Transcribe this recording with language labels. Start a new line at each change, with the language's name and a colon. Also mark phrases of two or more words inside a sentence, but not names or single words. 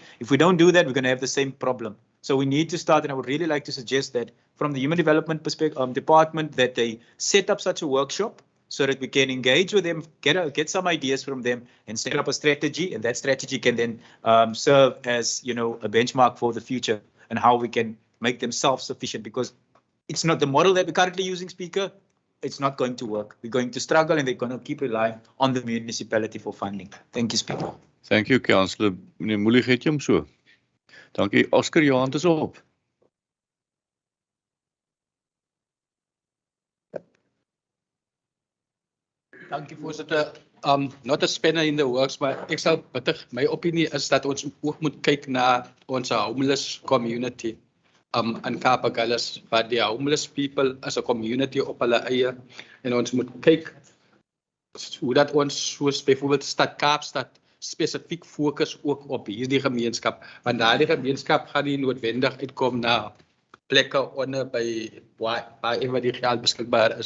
English: If we don't do that, we're going to have the same problem. So we need to start, and I would really like to suggest that from the Human Development Department, that they set up such a workshop so that we can engage with them, get some ideas from them, and set up a strategy, and that strategy can then serve as a benchmark for the future and how we can make them self-sufficient, because it's not the model that we're currently using, Speaker. It's not going to work. We're going to struggle, and they're going to keep relying on the municipality for funding. Thank you, Speaker. Thank you, Councillor.
Afrikaans: Meneer Moelie, het jy hom so? Dankie. Oscar, jou hand is op. Dankie, voorsitter.
English: Not a spanner in the works,
Afrikaans: maar ek sal my opinie is dat ons ook moet kyk na ons
English: homeless community
Afrikaans: in Cape Agulhas, waar die
English: homeless people as a community
Afrikaans: op hulle eie, en ons moet kyk hoe dat ons soos byvoorbeeld stad Kaapstad spesifiek fokus ook op hierdie gemeenskap, want daardie gemeenskap gaan nie noodwendig uitkom na plekke onder by waar die geld beskikbaar is.